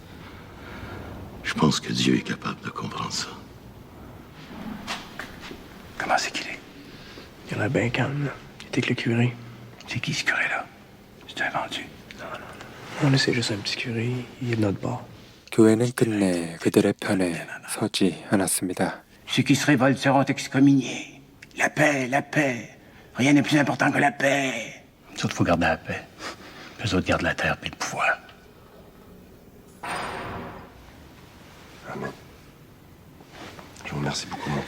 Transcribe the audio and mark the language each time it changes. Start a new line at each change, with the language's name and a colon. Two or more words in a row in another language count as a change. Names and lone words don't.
French: Je pense que Dieu est capable de comprendre ça. Comment c'est qu'il est? Il a l'air bien calme, là. Il était avec le curé. C'est qui ce curé-là? C'est un vendu. Non, là, c'est juste un petit curé. Il est de notre bord.
Korean: 교회는 끝내 그들의 편에 서지 않았습니다.
French: Ceux qui se révoltent seront excommuniés. La paix, la paix. Rien n'est plus important que la paix. Nous autres, faut garder la paix. Puis eux autres gardent la terre et le pouvoir. Amen. Je vous remercie beaucoup, mon père.